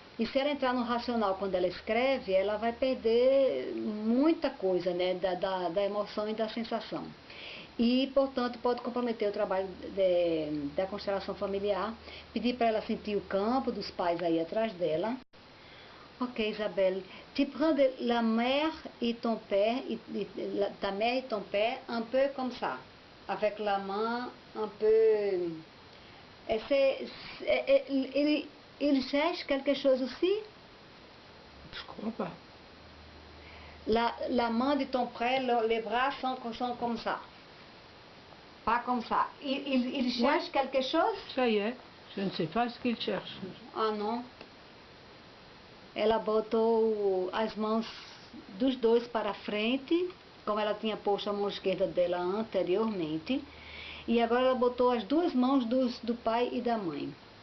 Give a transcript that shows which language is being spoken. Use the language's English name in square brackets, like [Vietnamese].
[Portuguese] E se ela entrar no racional quando ela escreve, ela vai perder muita coisa, né, da emoção e da sensação. E, portanto, pode comprometer o trabalho da constelação familiar. Pedir para ela sentir o campo dos pais aí atrás dela. [French] Ok, Isabelle. Tu prends la mère et ton père, ta mère et ton père, un peu comme ça. Avec la main un peu... Il cherche quelque chose aussi? Je crois pas. La main de ton père, les bras sont comme ça. Pas comme ça. Il cherche quelque chose? Ça y est, je ne sais pas ce qu'il cherche. [Portuguese] Ah, não. Ela botou as mãos dos dois para frente, como ela tinha posto a mão esquerda dela anteriormente. E agora ela botou as duas mãos do pai e da mãe.